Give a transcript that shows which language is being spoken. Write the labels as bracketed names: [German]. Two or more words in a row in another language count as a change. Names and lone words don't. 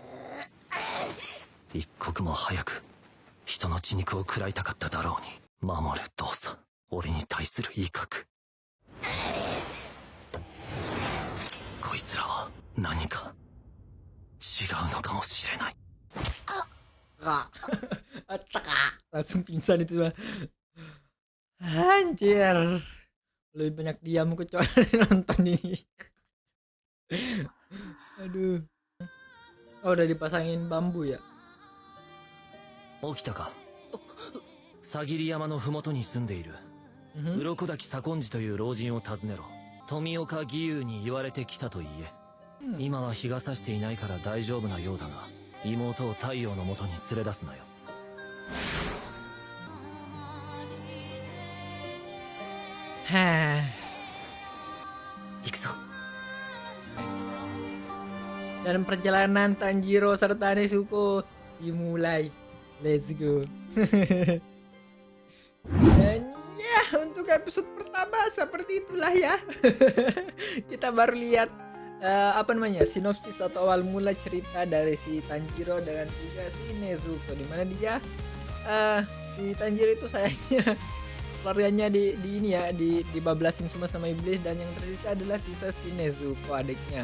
[Japanese] 一刻も早く人の血肉を食らいたかっただろうに。守る動作、俺に対する威嚇。何か違うのかもしれない。 Kak. Kak. [Indonesian] Langsung pingsan itu mah. Anjir. Lebih banyak diam kecuali nonton ini. Aduh. Oh, udah dipasangin bambu ya? [Japanese] 起きたか。さぎり山のふもとに住んでいる鱗滝左近寺という老人を訪ねろ。富岡義勇に言われてきたと言え。今は日が差していないから大丈夫なようだが、妹を太陽のもとに連れ出すなよ。 Hah. 行くぞ。 [Indonesian] Dan perjalanan Tanjiro serta Nezuko dimulai. [English] Let's go. [Indonesian] Dan ya, untuk episode pertama seperti itulah ya. Kita baru lihat sinopsis atau awal mula cerita dari si Tanjiro dengan juga si Nezuko, di mana dia si Tanjiro itu sayangnya keluarganya dibablasin semua sama iblis, dan yang tersisa adalah sisa si Nezuko adiknya.